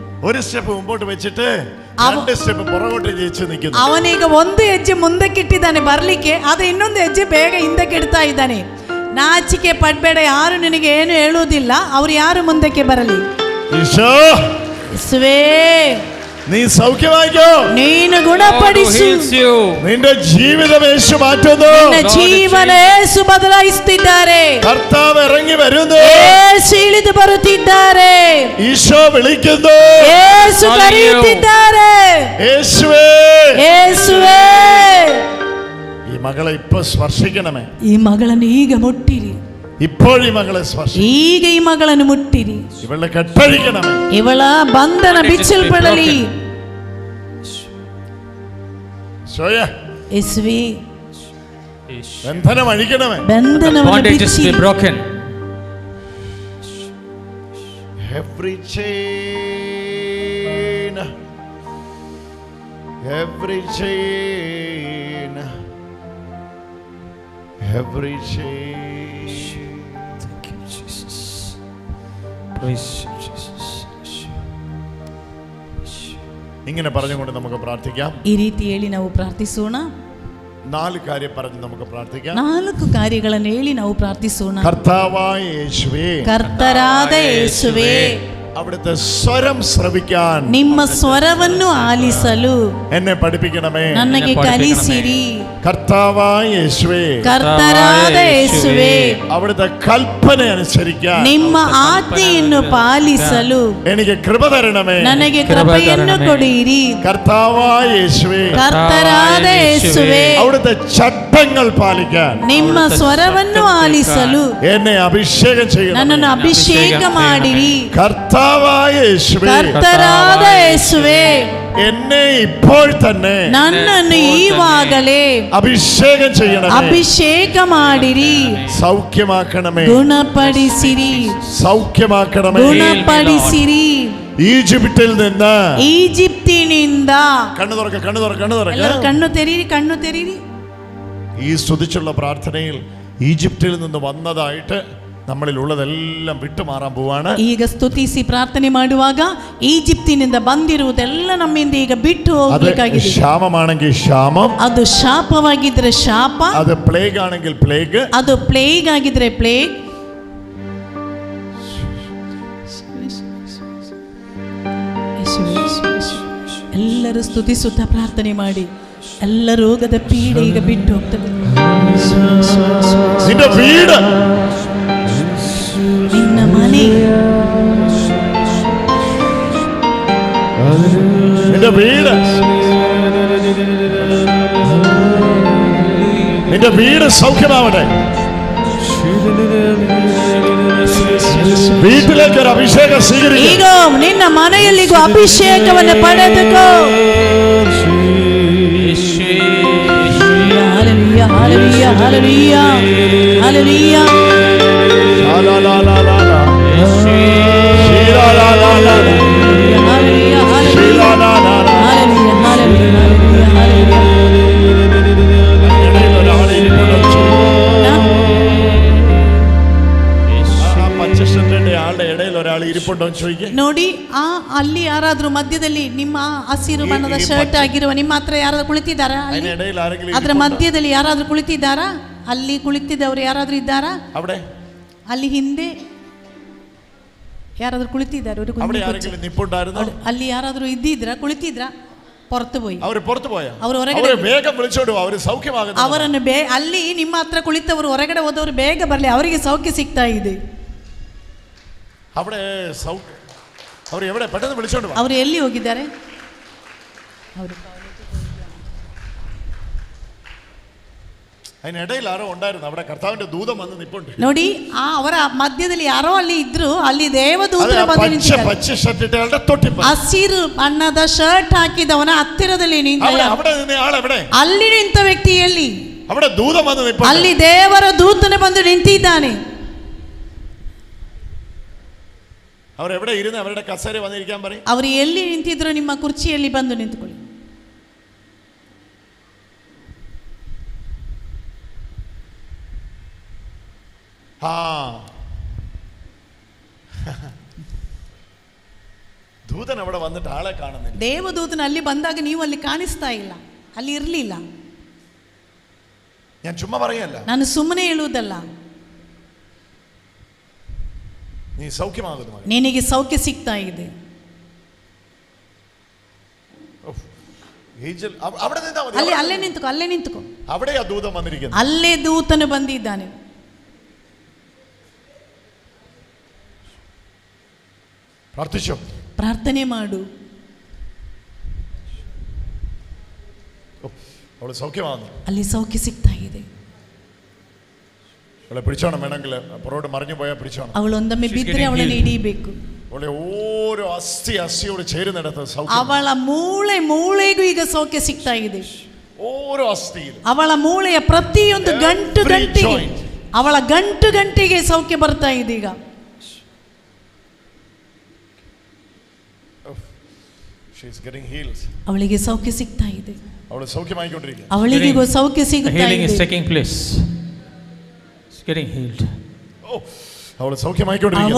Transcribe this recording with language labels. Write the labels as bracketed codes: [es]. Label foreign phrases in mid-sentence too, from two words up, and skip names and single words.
[kn] ಅವನೀಗ ಒಂದು ಹೆಜ್ಜೆ ಮುಂದಕ್ಕೆ ಇಟ್ಟಿದ್ದಾನೆ ಬರ್ಲಿಕ್ಕೆ, ಆದ್ರೆ ಇನ್ನೊಂದು ಹೆಜ್ಜೆ ಬೇಗ ಹಿಂದಕ್ಕೆ ಇಡ್ತಾ ಇದ್ದಾನೆ. ನಾಚಿಕೆ ಪಡಬೇಡ, ಯಾರು ನಿನಗೆ ಏನು ಹೇಳುವುದಿಲ್ಲ, ಅವ್ರು ಯಾರು ಮುಂದಕ್ಕೆ ಬರಲಿ. ಯೇಸುವೇ, [ml] നീ സൗഖ്യമായിക്കോ, [kn] ನೀನು ಗುಣಪಡಿಸು, [ml] നിന്റെ ജീവിതം യേശു മാറ്റുന്നു, [kn] ನಿನ್ನ ಜೀವನ യേಸು ಬದಲಾಯಿಸುತ್ತಿದ್ದಾರೆ. [ml] കർത്താവ് ഇറങ്ങി വരുന്നു, [kn] യേಸು ಇಳಿದು ಬರುತ್ತಿದ್ದಾರೆ. [ml] ഈശോ വിളിക്കുന്നു, [kn] യേಸು ಕರೆಯುತ್ತಿದ್ದಾರೆ. [ml] യേശുവേ, [kn] യേಸುവೇ, [ml] ഈ മകളെ ഇപ്പോ സ്പർശിക്കണമേ, [kn] ಈ ಮಗಳನ್ನು ಈಗ ಮುಟ್ಟಿರಿ, [ml] ഇപ്പോഴീ മകളെ സ്പർശിക്കണം, [kn] ಈಗ ಈ ಮಗಳನ್ನು ಮುಟ್ಟಿರಿ, [ml] ഇവളെ കെട്ടഴിക്കണമേ, [kn] ಇವಳ ಬಂಧನ ಬಿಚ್ಚಲ್ಪಡಲಿ. ಯೇಸುವೇ, [ml] ബന്ധനം അഴിക്കണമേ, [kn] ಬಂಧನವನ್ನು ಬಿಚ್ಚಿ, [en] every chain, every chain, every chain. [ml] ഇങ്ങനെ പറഞ്ഞുകൊണ്ട് നമുക്ക് പ്രാർത്ഥിക്കാം. [kn] ಈ ರೀತಿ ಹೇಳಿ ನಾವು ಪ್ರಾರ್ಥಿಸೋಣ. [ml] 4 കാര്യം പറഞ്ഞ് നമുക്ക് പ്രാർത്ഥിക്കാം. [kn] 4 ಕಾರ್ಯಗಳನ್ನು ಹೇಳಿ ನಾವು ಪ್ರಾರ್ಥಿಸೋಣ. [ml] കർത്താവായ യേശുവേ, [kn] ಕರ್ತರಾದ ಯೇಸುವೇ, [ml] അവിടുത്തെ സ്വരം ശ്രവിക്കാൻ, [kn] ನಿಮ್ಮ ಸ್ವರವನ್ನು ಆಲಿಸಲು [ml] എന്നെ പഠിപ്പിക്കണമേ, [kn] ನನಗೆ ಕಲಿಸಿರಿ. [ml] കർത്താവായ യേശുവേ, [kn] ಕರ್ತರಾದ ಯೇಸುವೇ, [ml] അവിടുത്തെ കൽപ്പന അനുസരിക്കാൻ, [kn] ನಿಮ್ಮ ಆಜ್ಞೆಯನ್ನು ಪಾಲಿಸಲು [ml] എനിക്ക് കൃപ തരണമേ, [kn] ನನಗೆ ಕೃಪೆಯನ್ನು ಕೊಡಿರಿ. [ml] കർത്താവായ യേശുവേ, [kn] ಕರ್ತರಾದ ಯೇಸುವೇ, [ml] അവിടുത്തെ ചട്ടങ്ങൾ പാലിക്കാൻ, [kn] ನಿಮ್ಮ ಸ್ವರವನ್ನು ಆಲಿಸಲು [ml] എന്നെ അഭിഷേകം ചെയ്യണം, [kn] ನನ್ನನ್ನು ಅಭಿಷೇಕ ಮಾಡಿರಿ. [ml] കർത്താവായ യേശുവേ, [kn] ಕರ್ತರಾದ ಯೇಸುವೇ, [ml] എന്നെ ഇപ്പോൾ തന്നെ [kn] ನನ್ನನ್ನು ಈವಾಗಲೇ [ml] അഭിഷേകം ചെയ്യണമേ, [kn] ಅಭಿಷೇಕ ಮಾಡಿರಿ. [ml] സൗഖ്യമാക്കണമേ, [kn] ಗುಣಪಡಿಸಿರಿ, [ml] സൗഖ്യമാക്കണമേ, [kn] ಗುಣಪಡಿಸಿರಿ. [ml] ഈജിപ്തിൽ നിന്ന്, [kn] ಈಜಿಪ್ತಿನಿಂದ, [ml] കണ്ണു തുറക്ക, കണ്ണു തുറക്ക, കണ്ണു തുറക്ക, [kn] ಎಲ್ಲರೂ ಕಣ್ಣು ತೆರೀರಿ, ಕಣ್ಣು ತೆರೀರಿ. [ml] ഈ സ്തുതിച്ചുള്ള പ്രാർത്ഥനയിൽ ഈജിപ്തിൽ നിന്ന് വന്നതായിട്ട് നമ്മളിലുള്ളതെല്ലാം വിട്ടുമാറാൻ പോവാണ്. [kn] ಈಗ ಸ್ತುತಿಸಿ ಪ್ರಾರ್ಥನೆ ಮಾಡುವಾಗ ಈಜಿಪ್ತಿನಿಂದ ಬಂದಿರುವುದೆಲ್ಲ ನಮ್ಮಿಂದ ಈಗ ಬಿಟ್ಟು ಹೋಗಬೇಕಾಗಿದೆ. [ml] ക്ഷാമമാണെങ്കിൽ ക്ഷാമം, [kn] ಅದು ಶಾಪವಾಗಿದ್ರೆ ಶಾಪ, [ml] അത് പ്ലേഗ് ആണെങ്കിൽ പ്ലേഗ്, [kn] ಅದು ಪ್ಲೇಗ್ ಆಗಿದ್ರೆ ಪ್ಲೇಗ್. ಎಲ್ಲರೂ ಸ್ತುತಿಸುತ್ತಾ ಪ್ರಾರ್ಥನೆ ಮಾಡಿ. ಎಲ್ಲ ರೋಗದ ಪೀಡೆ ಈಗ ಬಿಟ್ಟು ಹೋಗ್ತದೆ. ನಿನ್ನ ಪೀಡೆ, ನಿನ್ನ ಮನೆ, [ml] നിന്റെ വീട്, നിന്റെ വീട് സൗഖ്യമാവട്ടെ. വീട്ടിലേക്ക് ഒരു അഭിഷേകം സ്വീകരിക്കുക. [kn] ಈಗ ನಿನ್ನ ಮನೆಯಲ್ಲಿಗೂ ಅಭಿಷೇಕವನ್ನು ಪಡೆದುಕೋ. Hallelujah, hallelujah, hallelujah, hallelujah. La la la la la la. Shira la la la la. Hallelujah, hallelujah, Shira la la la. hallelujah, hallelujah, hallelujah. [ml] ആളുടെ ഇടയിൽ ഒരാൾ ഇരിപ്പുണ്ടോ എന്ന് ചോദിക്കുക. [kn] ನೋಡಿ, ಅಲ್ಲಿ ಯಾರಾದ್ರೂ ಮಧ್ಯದಲ್ಲಿ ನಿಮ್ಮ ಹಸಿರು ಬಣ್ಣದ ಶರ್ಟ್ ಆಗಿರುವ ನಿಮ್ಮ ಹತ್ರ ಯಾರಾದ್ರೂ ಕುಳಿತಿದ್ದಾರಾ? ಅದರ ಮಧ್ಯದಲ್ಲಿ ಯಾರಾದ್ರೂ ಕುಳಿತಿದ್ದಾರಾ? ಅಲ್ಲಿ ಕುಳಿತಿದ್ದವರು ಯಾರಾದ್ರೂ ಇದ್ದಾರಾ? ಅಲ್ಲಿ ಹಿಂದೆ ಯಾರಾದ್ರೂ ಕುಳಿತಿದ್ದಾರೆ? ಅಲ್ಲಿ ಯಾರಾದ್ರೂ ಇದ್ದಿದ್ರ? ಕುಳಿತಿದ್ರ? [ml] പുറത്തു പോയി. [kn] ಅವರು ಹೊರಗಡೆ ಅವರನ್ನು ಅಲ್ಲಿ ನಿಮ್ಮ ಹತ್ರ ಕುಳಿತವರು ಹೊರಗಡೆ ಹೋದವರು ಬೇಗ ಬರಲಿ, ಅವರಿಗೆ ಸೌಖ್ಯ ಸಿಗ್ತಾ ಇದೆ. ಅವರು ಎಲ್ಲಿ ಹೋಗಿದ್ದಾರೆ? ಅವರು [ml] അതിനിടയിൽ ആരോ ഉണ്ടായിരുന്നു അവിടെ. കർത്താവിന്റെ ദൂതൻ വന്ന് നിൽപ്പുണ്ട്. [kn] ನೋಡಿ, ಅವರ ಮಧ್ಯದಲ್ಲಿ ಯಾರೋ ಅಲ್ಲಿ ಇದ್ರು. ಅಲ್ಲಿ ದೇವದೂತರು ಬಂದು ನಿಂತಿದ್ದಾರೆ. [ml] പച്ച ഷർട്ട് ഇട്ടയാളുടെ തൊട്ടിപ്പുറത്ത് [kn] ಹಸಿರು ಬಣ್ಣದ ಶರ್ಟ್ ಹಾಕಿದವನ ಹತ್ತಿರದಲ್ಲಿ ನಿಂತ. [ml] അവിടെ നിന്ന ആൾ എവിടെ? [kn] ಅಲ್ಲಿ ನಿಂತ ವ್ಯಕ್ತಿಯಲ್ಲಿ [ml] അവിടെ ദൂതൻ വന്ന് നിൽപ്പുണ്ട്. [kn] ಅಲ್ಲಿ ದೇವರ ದೂತನು ಬಂದು ನಿಂತಿದ್ದಾನೆ. [ml] അവർ എവിടെ ഇരുന്ന് അവരുടെ കസേര വന്നിരിക്കാൻ പറയും. [kn] ಅವರು ಎಲ್ಲಿ ನಿಂತಿದ್ರು ನಿಮ್ಮ ಕುರ್ಚಿಯಲ್ಲಿ ಬಂದು ನಿಂತುಕೊಳ್ಳಿ. [ml] ദൂതൻ അവിടെ വന്നിട്ട് ആളെ കാണുന്നില്ല. [kn] ದೇವದೂತನ ಅಲ್ಲಿ ಬಂದಾಗ ನೀವು ಅಲ್ಲಿ ಕಾಣಿಸ್ತಾ ಇಲ್ಲ, ಅಲ್ಲಿ ಇರಲಿಲ್ಲ. [ml] ഞാൻ ചുമ്മാ പറയല്ല, [kn] ನಾನು ಸುಮ್ಮನೆ ಹೇಳುವುದಲ್ಲ. [ml] നീ സൗഖ്യമാകുന്നു, [kn] ನಿನಗೆ ಸೌಖ್ಯ ಸಿಗ್ತಾ ಇದೆ. ಅಲ್ಲಿ ಅಲ್ಲೇ ನಿಂತುಕೋ, ಅಲ್ಲೇ ನಿಂತುಕೋ. [ml] അവിടെ ആ ദൂതൻ വന്നിരിക്കുന്നു. [kn] ಅಲ್ಲೇ ದೂತನು ಬಂದಿದ್ದಾನೆ. [ml] പ്രാർത്ഥിച്ചോ, [kn] ಪ್ರಾರ್ಥನೆ ಮಾಡು. [ml] അവള് സൗഖ്യമാകുന്നു. [kn] ಅಲ್ಲಿ ಸೌಖ್ಯ ಸಿಗ್ತಾ ಇದೆ. [ml] അവളെ പിടിച്ചോണം, വേണമെങ്കിൽ പുറകോട്ട് മറിഞ്ഞു പോയാൽ പിടിച്ചോണം. [kn] ಅವಳೊಂದೊಮ್ಮೆ ಬಿದ್ದರೆ ಅವಳನ್ನು ಹಿಡಿಯಬೇಕು. [ml] അവളെ ഓരോ അസ്ഥിയോട് ചേരുന്നിടത്ത് സൗഖ്യം. [kn] ಅವಳ ಮೂಳೆಗೂ ಈಗ ಸೌಖ್ಯ ಸಿಗ್ತಾ ಇದೆ. [ml] ഓരോ അസ്ഥി, [kn] ಅವಳ ಮೂಳೆಯ ಪ್ರತಿಯೊಂದು ಗಂಟಿಗೆ, ಅವಳ ಗಂಟಿಗೆ ಸೌಖ್ಯ ಬರ್ತಾ ಇದೆ ಈಗ. [en] She is getting healed. [kn] ಅವಳಿಗೆ ಸೌಖ್ಯ ಸಿಗ್ತಾ ಇದೆ. [ml] അവള് സൗഖ്യമായിക്കൊണ്ടിരിക്കുന്നു. [kn] ಅವಳಿಗೆ ಸೌಖ್ಯ ಸಿಗ್ತಾ ಇದೆ. [en] Healing is taking place. She's getting healed. [ml] അവള് സൗഖ്യമായിക്കൊണ്ടിരിക്കുന്നു.